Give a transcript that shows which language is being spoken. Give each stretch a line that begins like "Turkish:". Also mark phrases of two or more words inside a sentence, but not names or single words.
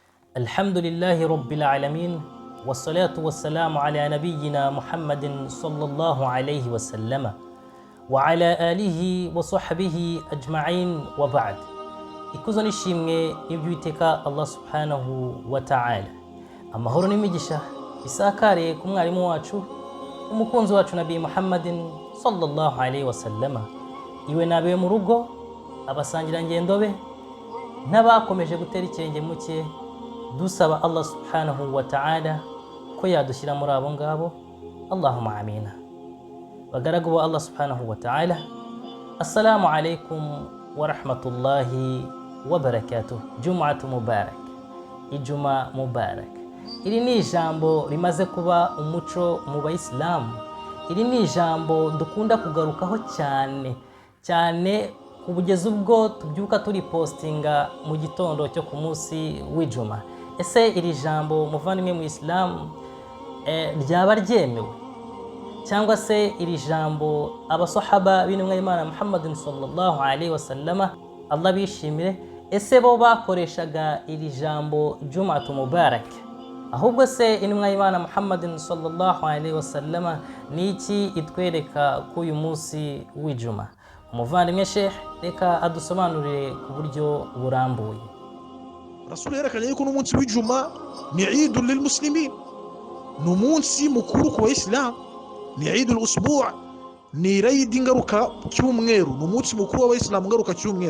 Arabic: الحمد لله رب العالمين والصلاة والسلام على نبينا محمد صلى الله عليه وسلم وعلى آله وصحبه أجمعين وبعد.
Kinyarwanda: ikuzo nishimwe n'iby'Uwiteka Allah
Arabic: سبحانه وتعالى,
Kinyarwanda: amahoro n'imigisha bisakare ku mwarimu wacu umukunzi wacu Nabii Muhammadin
Arabic: صلى الله عليه وسلم,
Kinyarwanda: iwe nabe mu rugo, abasangira ngendo be n'abakomeje gutera ikirenge mu cye, dusaba Allah
Arabic: سبحانه وتعالى
Kinyarwanda: ko yadushyira muri abo ngabo.
Arabic: اللهم آمين.
Kinyarwanda: Bagaragu ba
Arabic: Allah سبحانه وتعالى، السلام عليكم ورحمة الله وبركاته. جمعة مباركة,
Kinyarwanda: ijuma mubarak. Iri ni ijambo rimaze kuba umuco mu Bayisilamu. Iri ni ijambo dukunda kugarukaho cyane cyane kugeza ubwo tubyuka turi postinga mu gitondo cyo ku munsi w'ijuma. Ese iri jambo muvandimwe mu Islam ryaba ryemewe, cyangwa se iri jambo abasahaba b'intumwa y'Imana Muhammadin
Arabic: صلى الله عليه وسلم
Kinyarwanda: Allah bishimire, ese bo bakoreshaga iri jambo
Arabic: جمعة مباركة?
Kinyarwanda: Ahubwo se intumwa y'Imana Muhammadin
Arabic: صلى الله عليه وسلم
Kinyarwanda: niki itwereka ku uyu munsi w'ijuma? Umuvandimwe Sheikh reka adusobanurire ku buryo burambuye. Rasul yerekanye yuko n'umunsi w'ijuma ni
Arabic: عيد للمسلمين,
Kinyarwanda: n'umunsi mukuru ku Bayisilamu, ni
Arabic: عيد الأسبوع',
Kinyarwanda: ni Eid ngaruka cyumweru, n'umunsi mukuru w'Abayisilamu ngaruka cyumweru.